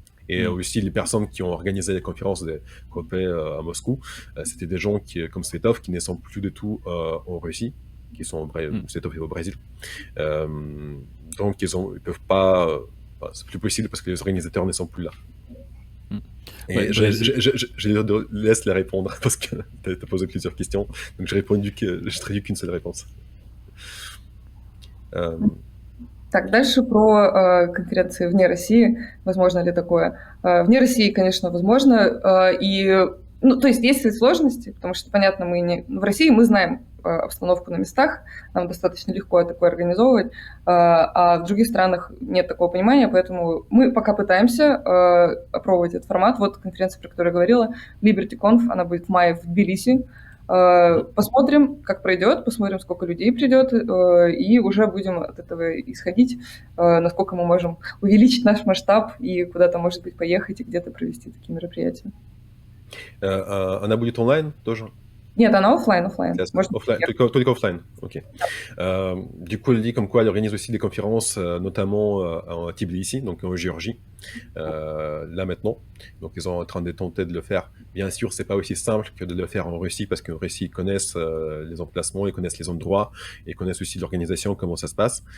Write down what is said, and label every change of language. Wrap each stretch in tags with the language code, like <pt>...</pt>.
<fr>Et aussi, les personnes qui ont organisé les conférences de Hoppe à Moscou, c'était des gens comme Svetov, qui ne sont plus du tout en Russie, qui sont Svetov est au Brésil. Donc ils peuvent pas... c'est plus possible parce que les organisateurs ne sont plus là. Ouais, Et je laisse la répondre parce que tu as posé plusieurs questions. Donc j'ai traduit qu'une seule réponse. Euh,</fr> <ru>Так, дальше про конференции вне России. Возможно ли такое? Вне России, конечно, возможно. Ну, то есть свои сложности, потому что, понятно, в России мы знаем обстановку на местах, нам достаточно легко такое организовывать, а в других странах нет такого понимания, поэтому мы пока пытаемся опробовать этот формат. Вот конференция, про которую я говорила, LibertyConf, она будет в мае в Тбилиси. Посмотрим, как пройдет, посмотрим, сколько людей придет, и уже будем от этого исходить, насколько мы можем увеличить наш масштаб и куда-то, может быть, поехать и где-то провести такие мероприятия. Она будет онлайн тоже? Нет, она оффлайн. Только оффлайн, ok.</ru> <fr>Du coup, elle dit comme quoi elle organise aussi des conférences, notamment à Tbilissi, donc en Géorgie, là maintenant. Donc ils sont en train de tenter de le faire. Bien sûr, c'est pas aussi simple que de le faire en Russie, parce qu'en Russie, ils connaissent les emplacements, ils connaissent les endroits, ils connaissent aussi l'organisation, comment ça se passe.</fr>